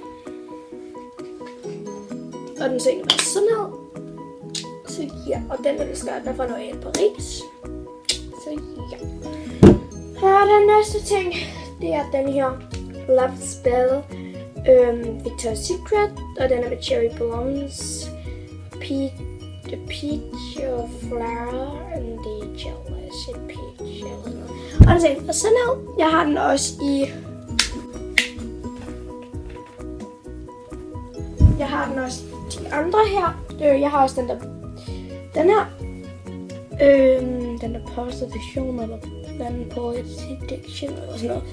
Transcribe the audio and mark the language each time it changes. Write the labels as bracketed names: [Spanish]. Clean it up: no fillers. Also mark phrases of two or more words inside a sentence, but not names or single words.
[Danish] Og den ser egentlig bare sådan her. Så ja, og den elsker jeg fra L'Oréal Paris. Så ja. Her er den næste ting. Det er den her Love Spell Victoria's Secret. Og den er med Cherry Blondes, The Peach of Flower and the Jealous Peach. Og den ser sådan her. Jeg har den også i... Jeg har den også de andre her. Jeg har også den her. Den der Position eller den Position eller sådan noget.